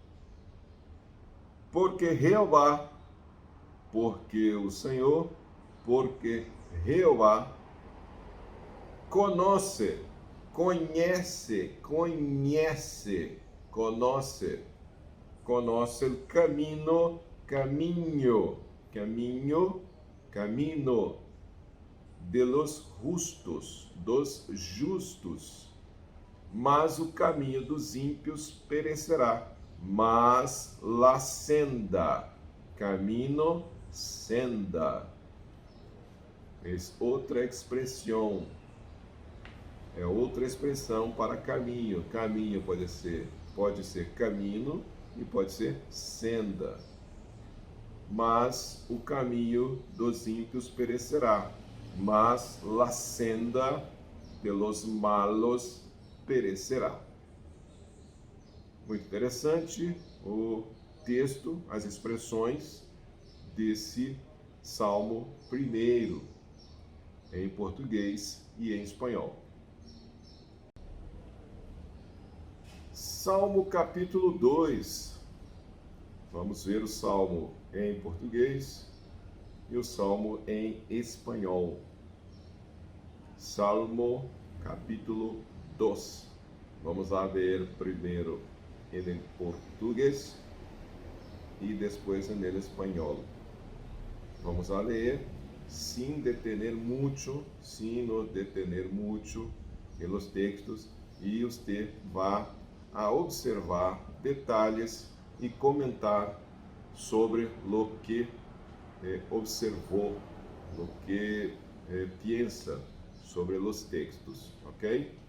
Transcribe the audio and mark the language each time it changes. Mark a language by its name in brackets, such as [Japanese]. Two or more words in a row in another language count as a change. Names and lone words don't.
[Portuguese] Porque Jeová conhece o caminho [Spanish] de los justos, [Portuguese] dos justos, mas o caminho dos ímpios perecerá. [Spanish] Mas la senda, camino, senda, [Portuguese] é outra expressão, para caminho. Caminho pode ser caminho e pode ser senda. Mas o caminho dos ímpios perecerá, [Spanish] mas la senda de los malos perecerá. [Portuguese] Muito interessante o texto, as expressões desse Salmo 1, em português e em espanhol. Salmo capítulo 2. Vamos ver o Salmo em português e o Salmo em espanhol. Salmo capítulo 2. Vamos a ver primeiro em português e depois em espanhol. Vamos a ler [Spanish] sin detener mucho en los textos, [Portuguese] e você vai a observar detalhes e comentar sobre [Spanish] lo que [Portuguese] observou, [Spanish] lo que [Portuguese] pensa sobre os textos, ok?